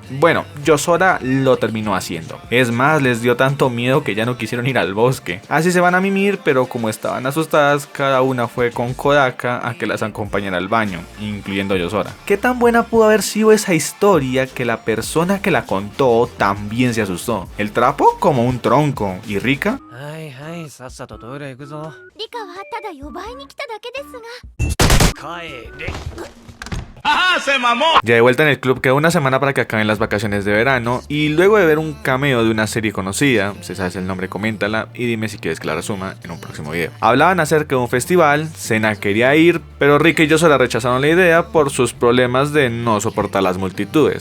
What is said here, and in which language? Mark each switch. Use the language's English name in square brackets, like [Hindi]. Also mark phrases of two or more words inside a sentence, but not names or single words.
[Spanish] Bueno, Yosora lo terminó haciendo. Es más, les dio tanto miedo que ya no quisieron ir al bosque. Así se van a mimir, pero como estaban asustadas, cada una fue con Kodaka a que las acompañara al baño, incluyendo Yosora. ¿Qué tan buena pudo haber sido esa historia que la persona que la contó también se asustó? El trapo como un tronco, ¿y Rika? [Japanese] はいはいさっさとトイレ行くぞリカはただ呼ばいに来ただけですが帰れ [Spanish] ¡Ajá! ¡Se mamó! Ya de vuelta en el club, queda una semana para que acaben las vacaciones de verano y luego de ver un cameo de una serie conocida, si sabes el nombre coméntala y dime si quieres que la resuma en un próximo video. Hablaban acerca de un festival, Sena quería ir, pero Rika y Yosora rechazaron la idea por sus problemas de no soportar las multitudes.